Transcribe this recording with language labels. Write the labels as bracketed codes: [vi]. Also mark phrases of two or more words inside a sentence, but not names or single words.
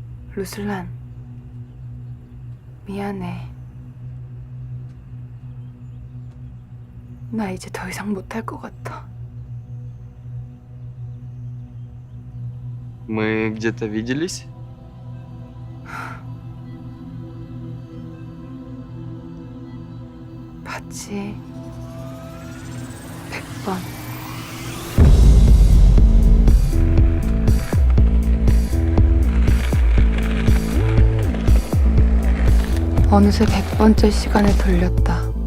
[ko] 루슬란, 미안해. 나 이제 더 이상 못할 것 같아. [ru] Мы где-то виделись? [ko] 봤지. 100번. 어느새 100번째 시간을 돌렸다.